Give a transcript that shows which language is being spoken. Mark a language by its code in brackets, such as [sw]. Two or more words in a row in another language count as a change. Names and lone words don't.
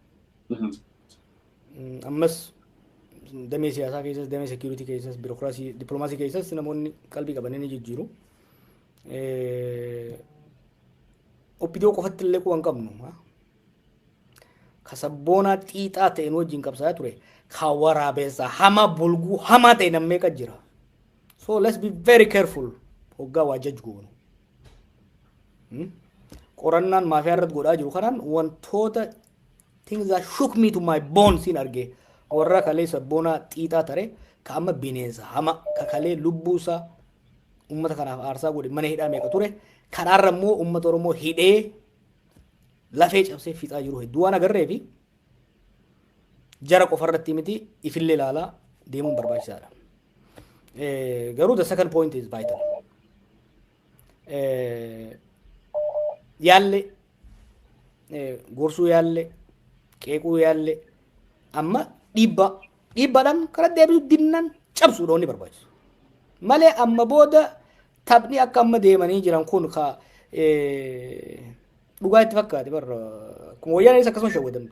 [om] Ammas damee siyaasaa keessas, damee security keessas, birokraasii, diplomaasii keessas namoonni qalbii qabanii ni jijjiiru. Oppidoo qofatti illee kuwan qabnu. Kasabboonaa xiixaa ta'een wajjin qabsaa ture. Ka waraabessa hama bulguu hamaa ta'e nammee qad jira. [en] So let's be very careful. [om] Hoggaa waa jajju goonu. Qorannaan maafiyaa irratti godhaa jiru kanaan wantoota [en] things that shook me to my bones [om] in arge. Warra kalee sabboonaa xiixaa tare ka amma bineensa hama ka kalee lubbuusaa ummata kanaaf aarsaa godhe mana hidhaa meeqa ture. Kanaarra immoo ummata Oromoo hidhee lafee cabsee fixaa jiru hedduu waan agarree fi jara qofa irratti miti ifillee ilaalaa deemuun barbaachisaadha. Garuu [en] the second point is vital. [om] Yaalle gorsuu yaalle qeequu yaalle amma dhiibbaadhaan karaa deebisuu dinnan cabsuudha inni barbaachisu. Malee amma booda taphni akka amma deemanii jiran kun ka dhugaa itti fakkaate barra kun wayyaanis akkasuma shawwadamte.